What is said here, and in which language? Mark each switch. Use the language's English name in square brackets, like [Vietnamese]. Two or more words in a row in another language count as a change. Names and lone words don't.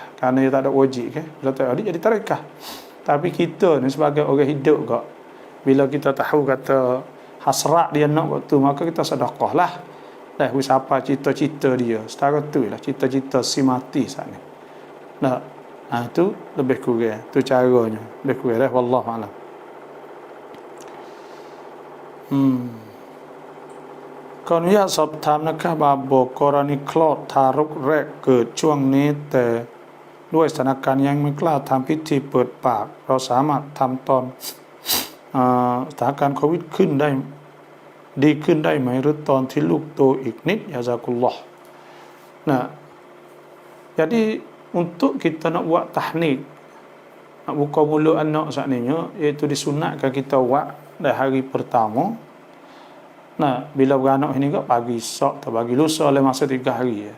[Malay] Kerana dia tak ada wajib kan. Bila tak ada jadi tarikah. Tapi kita ni sebagai orang hidup gak, bila kita tahu kata hasrat dia nak waktu, maka kita sedekah lah. Dah siapa cita-cita dia. Setara tu lah cita-cita si mati saat ni. Nah, tu lebih kurang. Tu caranya. Lebih kurang lah. [Arabic] والله أعلم. [Thai] Cònอยากสอบถามนะครับว่าบอกกรณีคลอดทารกแรกเกิดช่วงนี้แต่ด้วยสถานการณ์ยังไม่กล้าทำพิธีเปิดปากเราสามารถทำตอนสถานการณ์โควิดขึ้นได้ดีขึ้นได้ไหมหรือตอนที่ลูกโตอีกนิด [Arabic] جزاك الله. [Malay] Nah, jadi untuk kita nak buat tahnik, nak buka mulut anak saat ni, iaitu disunatkan kita buat dari hari pertama. Nah, bila beranak ini kok pagi esok atau pagi lusa oleh masa 3 hari ya.